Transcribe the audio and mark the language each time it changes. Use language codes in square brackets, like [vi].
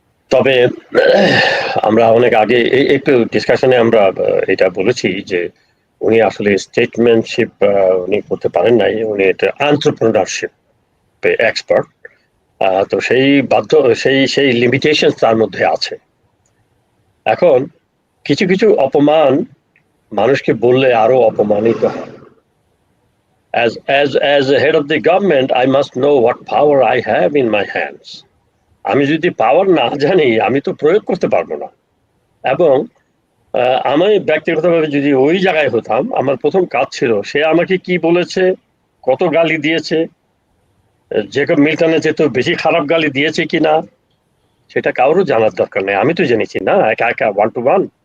[bn] তবে আমরা অনেক আগে একটু ডিসকাশনে আমরা এটা বলেছি যে উনি আসলে স্টেটমেন্টশিপ উনি করতে পারেন নাই, উনি এটা এন্টারপ্রেনারশিপ এক্সপার্ট। তো সেই লিমিটেশন তার মধ্যে আছে। এখন কিছু কিছু অপমান মানুষকে বললে আরো অপমানিত হয়। [en] As a head of the government, I must know what power I have in my hands. [bn] আমি যদি পাওয়ার না জানি আমি তো প্রয়োগ করতে পারবো না। এবং আমি ব্যক্তিগতভাবে যদি ওই জায়গায় হতাম, আমার প্রথম কাজ ছিল সে আমাকে কি বলেছে, কত গালি দিয়েছে, জেকব মিল্টনের চেয়ে তো বেশি খারাপ গালি দিয়েছে কিনা সেটা কারোর জানার দরকার নেই, আমি তো জেনেছি না একা একা 1 to 1।